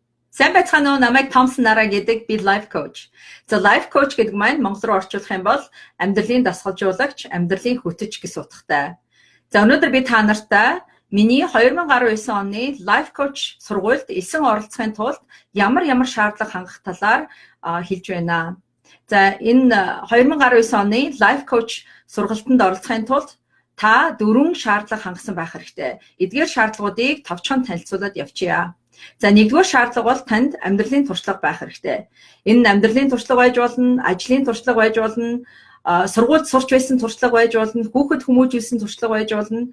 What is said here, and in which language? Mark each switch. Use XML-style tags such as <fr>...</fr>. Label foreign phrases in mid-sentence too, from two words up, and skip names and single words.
<mn>Сайн байцгаана уу? Намайг Томсон Нараа гэдэг би</mn> <en>life coach.</en> <mn>За</mn> <en>life coach</en> <mn>гэдэг маань монгол руу орчуулах юм бол амьдралын дасгалжуулагч, амьдралын хөтөч гэсэн утгатай. За өнөөдөр би та нартай миний 2019 оны</mn> <en>life coach</en> <mn>сургуульд элсэн оролцохын тулд ямар шаардлага хангах талаар хэлж байна. За энэ 2019 оны</mn> <en>life coach</en> <mn>сургалтанд оролцохын тулд та 4 шаардлага хангасан байх хэрэгтэй. Эдгээр шаардлагуудыг товчхон танилцуулаад явчихъя. За нэгдүгээр шаардлага бол танд амьдралын туршлага байх хэрэгтэй. Энэ амьдралын туршлага байж болно, ажлын туршлага байж болно, сургуульд сурч байсан туршлага байж болно, хүүхэд хүмүүжүүлсэн туршлага байж болно.</mn>